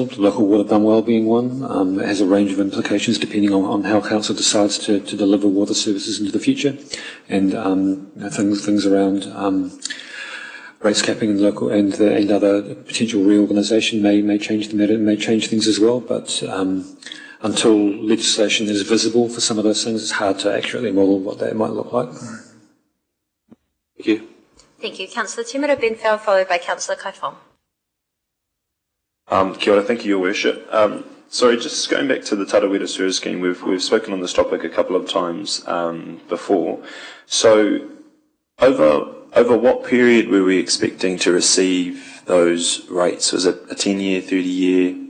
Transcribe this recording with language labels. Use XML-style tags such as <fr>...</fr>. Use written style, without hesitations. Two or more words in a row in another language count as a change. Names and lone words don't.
<en>Local water dam well being one. It has a range of implications depending on how council decides to deliver water services into the future, and things around rates capping and local and other potential reorganisation may change the matter, may change things as well. But until legislation is visible for some of those things, it's hard to accurately model what that might look like. Thank you. Thank you. Councillor Timura Benfell, followed by Councillor Kaifong.</en> <mi>Kia ora,</mi> <en>thank you, Your Worship. Sorry, just going back to the Tarawera Sewer Scheme, we've spoken on this topic a couple of times before. So, over what period were we expecting to receive those rates? Was it a 10-year, 30-year?</en>